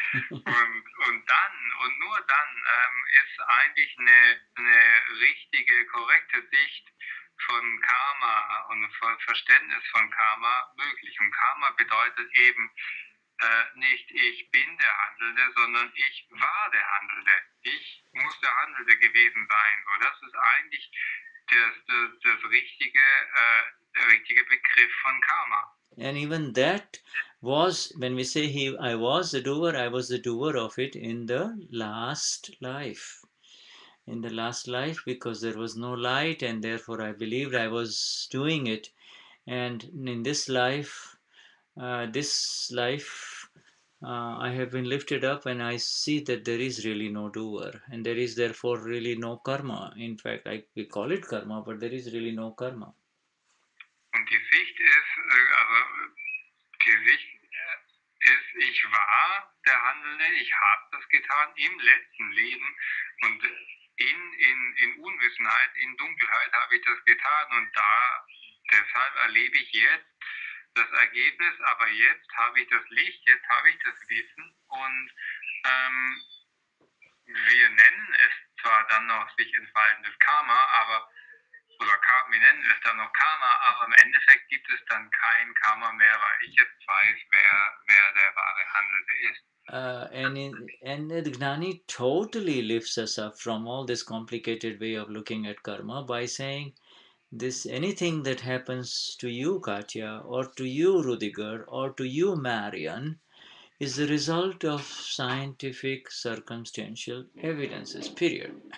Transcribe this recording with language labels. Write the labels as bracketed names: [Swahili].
[German] Und nur dann ist eigentlich eine richtige, korrekte Sicht von Karma und von Verständnis von Karma möglich. Und Karma bedeutet eben nicht ich bin der Handelnde, sondern ich war der Handelnde. Ich muss der Handelnde gewesen sein. So, das ist eigentlich der richtige Begriff von Karma. [English] And even that was, when we say I was the doer, I was the doer of it in the last life. In the last life, because there was no light, and therefore I believed I was doing it. And in this life, I have been lifted up, and I see that there is really no doer, and there is therefore really no karma. In fact, we call it karma, but there is really no karma. [German] Und die Sicht ist, ich war der Handelnde, ich habe das getan im letzten Leben und in Unwissenheit, in Dunkelheit habe ich das getan und deshalb erlebe ich jetzt das Ergebnis, aber jetzt habe ich das Licht, jetzt habe ich das Wissen und wir nennen es zwar dann noch sich entfaltendes Karma, wir nennen es dann noch Karma, aber im Endeffekt gibt es dann kein Karma mehr, weil ich jetzt weiß, wer der wahre Handelnde ist. [English] And the Gnani totally lifts us up from all this complicated way of looking at karma by saying anything that happens to you, Katya, or to you, Ruediger, or to you, Marian, is the result of scientific circumstantial evidences, period.